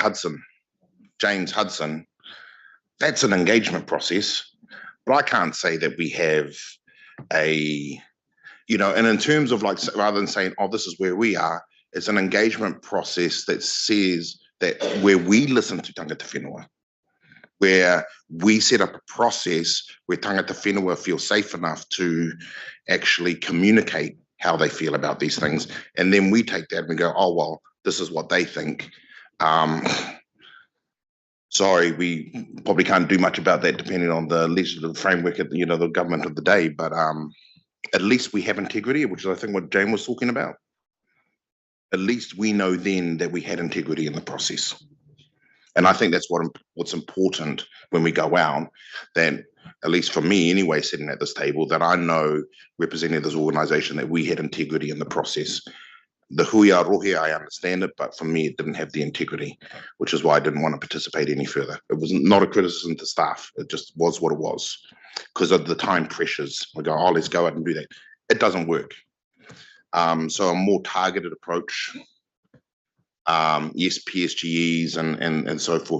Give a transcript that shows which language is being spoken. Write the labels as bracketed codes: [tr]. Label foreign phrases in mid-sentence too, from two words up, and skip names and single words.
[en] Hudson, James Hudson, that's an engagement process. But I can't say that we have and in terms of like, rather than saying, oh, this is where we are, it's an engagement process that says that where we listen to [mi] tangata whenua, [en] where we set up a process where [mi] tangata whenua [en] feel safe enough to actually communicate how they feel about these things. And then we take that and we go, oh, well, this is what they think. Sorry, we probably can't do much about that depending on the legislative framework of the government of the day, but at least we have integrity, which is I think what Jane was talking about. At least we know then that we had integrity in the process. And I think that's what's important when we go out, that at least for me anyway, sitting at this table, that I know representing this organisation that we had integrity in the process. The [mi] hui a rohe, [en] I understand it, but for me, it didn't have the integrity, which is why I didn't want to participate any further. It was not a criticism to staff. It just was what it was because of the time pressures. We go, oh, let's go out and do that. It doesn't work. So a more targeted approach. Yes, PSGEs and so forth.